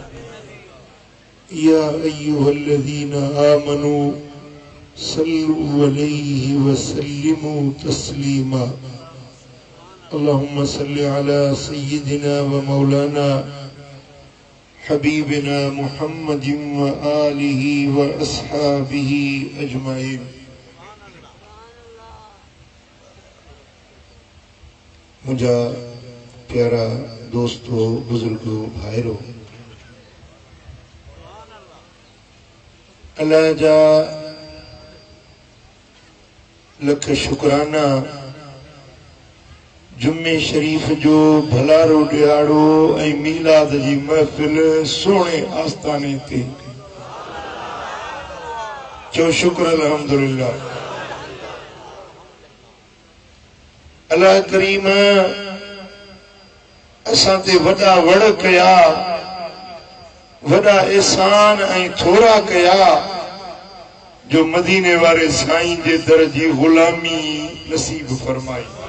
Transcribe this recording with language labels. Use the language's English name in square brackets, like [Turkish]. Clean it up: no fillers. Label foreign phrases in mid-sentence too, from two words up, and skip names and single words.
[Arabic] يا أيها الذين آمنوا صلوا عليه وسلموا تسليما اللهم صل على سيدنا ومولانا حبيبنا محمد وآله وأصحابه أجمعين [Sindhi] मुझा प्यारा दोस्तों बुजुर्गों भाइरों अल्लाह जा लख शुक्राना जुम्मे शरीफ जो भलारो दिहाड़ो ऐं मीलाद जी महफिल सोने आस्थाने ते चो शुक्र अल्हम्दुलिल्लाह। अल्लाह करीम असां ते वॾा वड़ कया वॾा एहसान ऐं थोरा कया जो मदीने वारे साईं जे दर जी गुलामी नसीब फरमाई।